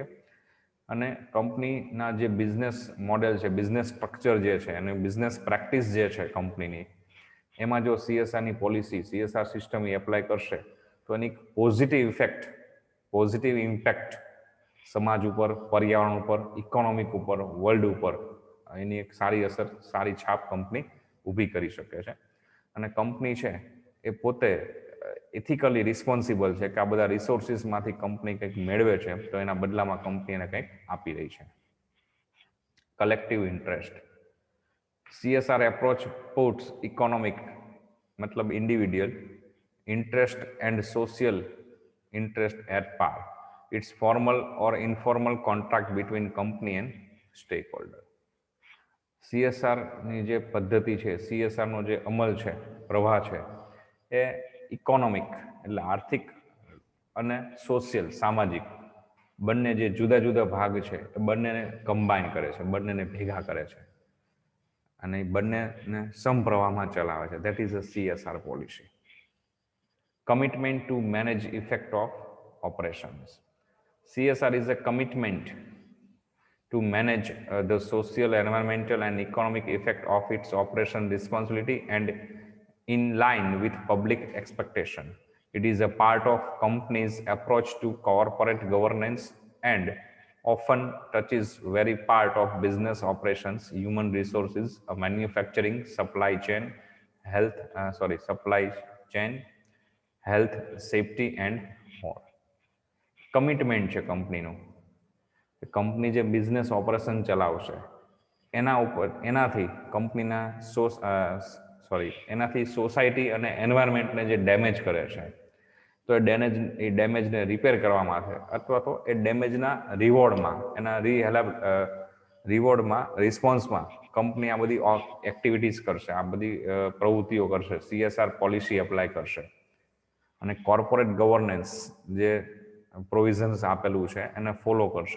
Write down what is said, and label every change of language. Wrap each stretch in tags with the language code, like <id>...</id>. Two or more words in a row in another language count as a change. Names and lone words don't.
<gu>અને કંપનીના જે</gu> <en>business model</en> <gu>છે,</gu> <en>business structure</en> <gu>જે છે અને</gu> <en>business practice</en> <gu>જે છે કંપનીની, એમાં જો CSRની પોલિસી,</gu> <en>CSR system</en> <gu>એ એપ્લાય કરશે તો એની</gu> <en>positive impact</en> <gu>સમાજ ઉપર, પર્યાવરણ ઉપર, ઇકોનોમિક ઉપર, વર્લ્ડ ઉપર એની એક સારી અસર, સારી છાપ કંપની ઊભી કરી શકે છે. અને કંપની છે એ પોતે</gu> <en>ethically responsible</en> <gu>છે કે આ બધા રિસોર્સિસમાંથી કંપની કંઈક મેળવે છે તો એના બદલામાં કંપની એને કંઈક આપી રહી છે.</gu> <en>collective interest. CSR approach puts economic, मतलब individual interest and social interest at par. It's formal or informal contract between company and stakeholder.</en> <gu>CSRની જે પદ્ધતિ છે, CSRનો જે અમલ છે, પ્રવાહ છે, એ ઇકોનોમિક એટલે આર્થિક અને સોશિયલ સામાજિક બંને જે જુદા જુદા ભાગ છે એ બંનેને કમ્બાઈન કરે છે, બંનેને ભેગા કરે છે અને બંનેને સમપ્રવાહમાં ચલાવે છે.</gu> <en>That is a CSR policy. Commitment to manage effect of operations. CSR is a commitment to manage the social, environmental, and economic effect of its operation responsibility and in line with public expectation. It is a part of company's approach to corporate governance and often touches very part of business operations, human resources, manufacturing, supply chain, health, safety, and more.</en> <gu>કમિટમેન્ટ છે કંપનીનું. કંપની જે</gu> <en>business operation</en> <gu>ચલાવશે એના ઉપર, એનાથી કંપનીના એનાથી સોસાયટી અને એન્વાયરમેન્ટને જે ડેમેજ કરે છે, તો એ ડેમેજને રિપેર કરવા માટે અથવા તો એ ડેમેજના રિવોર્ડમાં, એના રિવોર્ડમાં, રિસ્પોન્સમાં કંપની આ બધી એક્ટિવિટીઝ કરશે, આ બધી પ્રવૃત્તિઓ કરશે,</gu> <en>CSR policy apply</en> <gu>કરશે અને</gu> <en>corporate governance</en> <gu>જે પ્રોવિઝન્સ આપેલું છે એને ફોલો કરશે.</gu>